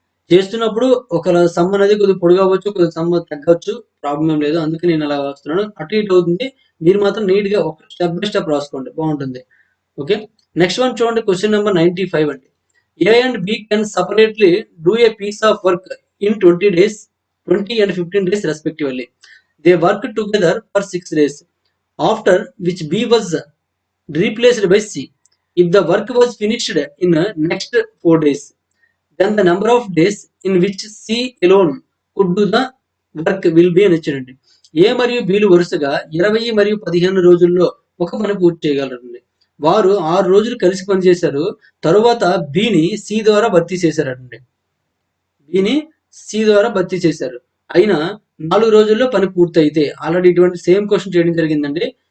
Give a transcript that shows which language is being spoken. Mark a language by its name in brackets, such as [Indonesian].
[Telugu] చేస్తున్నప్పుడు ఒక సమ్ అనేది కొద్దిగా పొడుగు అవ్వచ్చు, కొద్దిగా సమ్ తగ్గవచ్చు, ప్రాబ్లం లేదు. అందుకే నేను అలా వస్తున్నాను, అటు ఇటు అవుతుంది. మీరు మాత్రం నీట్ గా ఒక స్టెప్ బై స్టెప్ రాసుకోండి, బాగుంటుంది. ఓకే, నెక్స్ట్ వన్ చూడండి, క్వశ్చన్ నెంబర్ 95 అండి. [English] A and B can separately do a piece of work in 20 days, 20 and 15 days respectively. They work together for 6 days, after which B was replaced by C. If the work was finished in next 4 days, then the number of days in which C alone could do the work will be [Telugu] అని ఇచ్చాడండి. ఏ మరియు బీలు వరుసగా 20 మరియు 15 రోజుల్లో ఒక పని పూర్తి చేయగలరండి. వారు 6 రోజులు కలిసి పనిచేశారు. తరువాత బిని సి ద్వారా భర్తీ చేశారండి. బిని సి ద్వారా భర్తీ చేశారు. అయినా 4 రోజుల్లో పని పూర్తయితే, ఆల్రెడీ ఇటువంటి సేమ్ క్వశ్చన్ చేయడం జరిగిందండి.